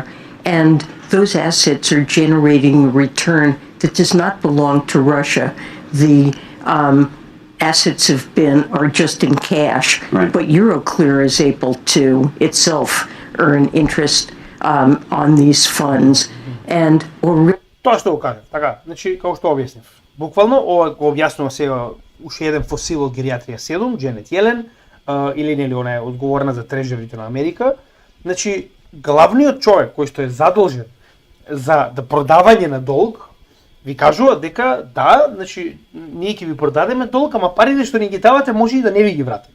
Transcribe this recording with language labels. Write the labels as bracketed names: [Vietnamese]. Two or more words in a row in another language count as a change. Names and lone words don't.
[English] And those assets are generating a return that does not belong to Russia. The assets are just in cash, right. But Euroclear is able to itself earn interest on these funds. And [Macedonian] Тоа што го кажав, така, значи, како што објаснив. Буквално, ова го објаснува сега уште еден фосил од гериатрија 7, Дженет Јелен, или нели она е одговорна за трежерите на Америка. Значи, главниот човек кој што е задолжен за продавање на долг, ви кажува дека да, значи, ние ќе ви продадеме долг, ама парите што ни ги давате може и да не ви ги вратиме.